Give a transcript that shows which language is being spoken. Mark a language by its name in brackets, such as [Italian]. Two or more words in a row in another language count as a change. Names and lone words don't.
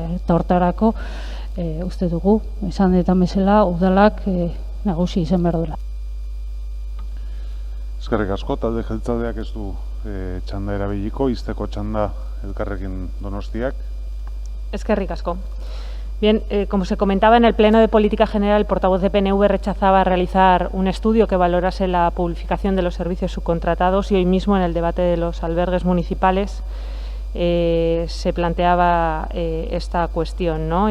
[Basque] Eta hortarako uste dugu, esan detan bezala, udalak nagusi izan behar duela. Eskerrik asko, talde jeltzaleak ez du txanda erabiliko, izteko txanda Elkarrekin Donostiak. Eskerrik asko. [Spanish] Bien, como se comentaba en el Pleno de Política General, el portavoz de PNV rechazaba realizar un estudio que valorase la publificación de los servicios subcontratados y hoy mismo en el debate de los albergues municipales se planteaba esta cuestión, ¿no?